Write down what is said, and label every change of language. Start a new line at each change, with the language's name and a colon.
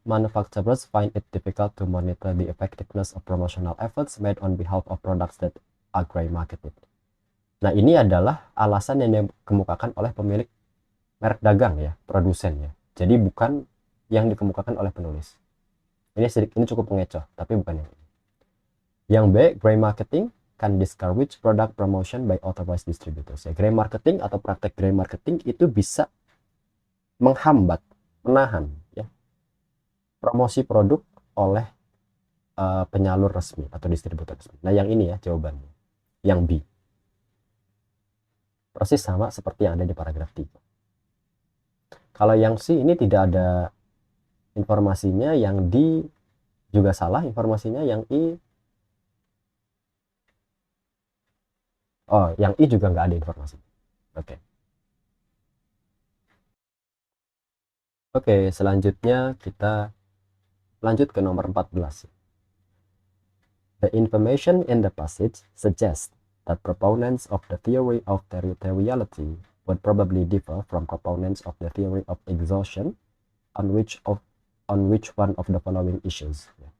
English: Manufacturers find it difficult to monitor the effectiveness of promotional efforts made on behalf of products that are grey marketed.
Indonesian: Nah, ini adalah alasan yang dikemukakan oleh pemilik merek dagang ya, produsen ya. Jadi bukan yang dikemukakan oleh penulis. Ini cukup mengecoh, tapi bukan yang ini. Yang B,
English: gray marketing can discourage product promotion by authorized distributors.
Indonesian: Ya, gray marketing atau praktek gray marketing itu bisa menghambat, menahan ya, promosi produk oleh penyalur resmi atau distributor resmi. Nah, yang ini ya jawabannya. Yang B. Persis sama seperti yang ada di paragraf 3. Kalau yang C ini tidak ada informasinya, yang D juga salah informasinya, yang I yang I juga nggak ada informasi. Oke. Oke, selanjutnya kita lanjut ke nomor 14.
English: The information in the passage suggests that proponents of the theory of territoriality would probably differ from proponents of the theory of exhaustion on which one of the following issues.